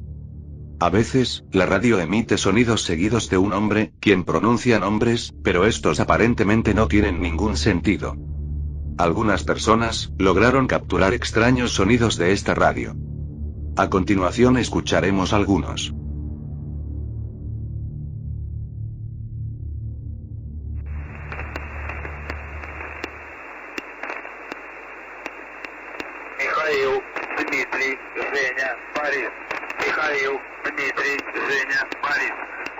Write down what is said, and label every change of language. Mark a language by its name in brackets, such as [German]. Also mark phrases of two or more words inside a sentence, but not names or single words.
[Spanish] A veces, la radio emite sonidos seguidos de un hombre, quien pronuncia nombres, pero estos aparentemente no tienen ningún sentido. Algunas personas lograron capturar extraños sonidos de esta radio. A continuación escucharemos algunos. Михаил, Дмитрий, Женя, Борис. Михаил, Дмитрий, Женя, Борис.